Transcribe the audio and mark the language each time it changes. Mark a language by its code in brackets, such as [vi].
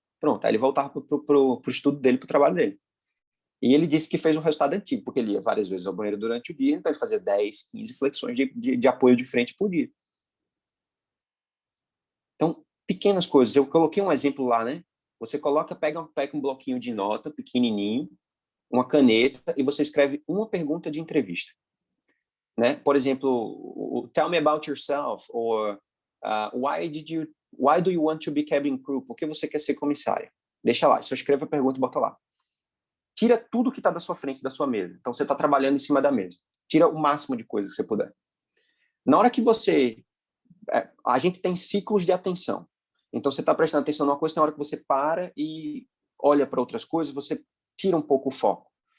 [pt] Pronto, aí ele voltava pro estudo dele, pro trabalho dele. E ele disse que fez um resultado antigo, porque ele ia várias vezes ao banheiro durante o dia, então ele fazia 10, 15 flexões de apoio de frente por dia. Então, pequenas coisas. Eu coloquei um exemplo lá, né? Você pega um bloquinho de nota pequenininho, uma caneta, e você escreve uma pergunta de entrevista. Né? [en] Por exemplo, tell me about yourself, or why do you want to be cabin crew? [pt] Por que você quer ser comissária? Deixa lá, só escreve a pergunta e bota lá. Tira tudo que está da sua frente, da sua mesa. Então, você está trabalhando em cima da mesa. Tira o máximo de coisa que você puder. Na hora que a gente tem ciclos de atenção. Então, você está prestando atenção numa coisa, na hora que você para e olha para outras coisas, você tira um pouco o foco.